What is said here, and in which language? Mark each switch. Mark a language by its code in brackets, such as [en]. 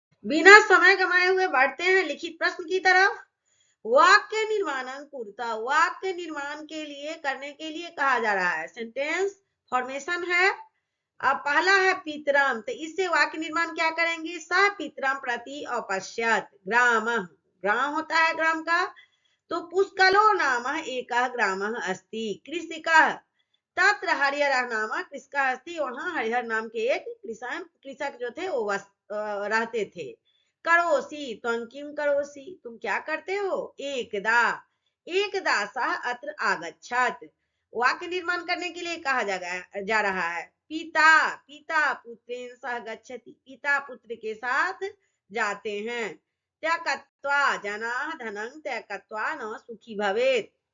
[hi] बिना समय गमाए हुए बढ़ते हैं लिखित प्रश्न की तरफ। [sa] वाक्य निर्माण कुरुतः, [hi] वाक्य निर्माण के लिए करने के लिए कहा जा रहा है। सेंटेंस फॉर्मेशन है। अब पहला है पितरम, तो इससे वाक्य निर्माण क्या करेंगे? [sa] सह पितरम प्रति अपश्यत ग्राम। [hi] ग्राम होता है ग्राम का। [sa] तो पुष्कलो नाम एकः ग्रामः अस्ति। कृषिकः तत्र हरिहरः नाम कृषकः अस्ति। [hi] वहां हरिहर नाम के एक कृषक जो थे वो रहते थे। [sa] करोसि, त्वं किं करोसि, [hi] तुम क्या करते हो? [sa] एकदा, एकदा सः अत्र आगच्छत्। [hi] वाक्य निर्माण करने के लिए कहा जा रहा है। [sa] पिता, पिता पुत्रेण सह गच्छति, [hi] पिता पुत्र के साथ जाते हैं। [sa] त्यक्त्वा जनाः धनं त्यक्त्वा न सुखी भवेत्।